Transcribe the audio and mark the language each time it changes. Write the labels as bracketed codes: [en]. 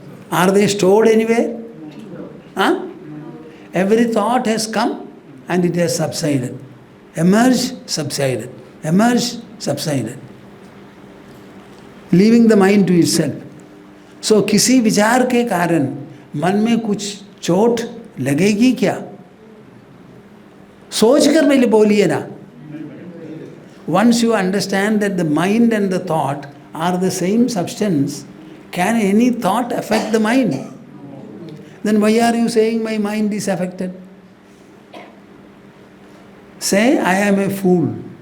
[en] Are they stored anywhere? Huh? Every thought has come and it has subsided. Emerged, subsided. Emerged, subsided. Leaving the mind to itself. [hi] So किसी विचार के कारण मन में कुछ चोट लगेगी क्या? सोच कर पहले बोलिए ना. [en] Once you understand that the mind and the thought are the same substance, can any thought affect the mind? Then why are you saying my mind is affected? Say, I am a fool.